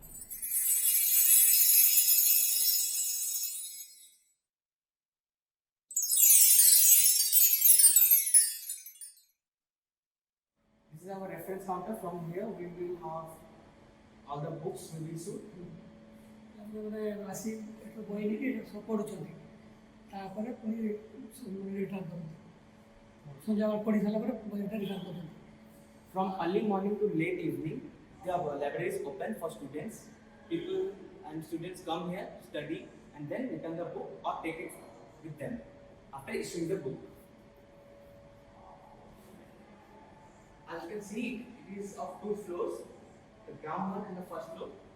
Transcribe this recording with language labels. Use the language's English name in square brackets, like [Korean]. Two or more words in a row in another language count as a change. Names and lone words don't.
[English] This is our reference counter. From here we will have all the books we will suit. [Odia] ଆସି ଏଠୁ ବହି ନେଇକି ସବୁ ପଢ଼ୁଛନ୍ତି ତାପରେ ପୁଣି ରିଟର୍ନ କରନ୍ତି ସନ୍ଧ୍ୟାବେଳେ ପଢ଼ି ସାରିଲା ପରେ ବହିଟା ରିଟର୍ନ କରନ୍ତି. [English] From early morning to late evening, the library is open for students. People and students come here, study, and then return the book or take it with them after issuing the book. As you can see, it is of 2 floors, the ground one and the first floor.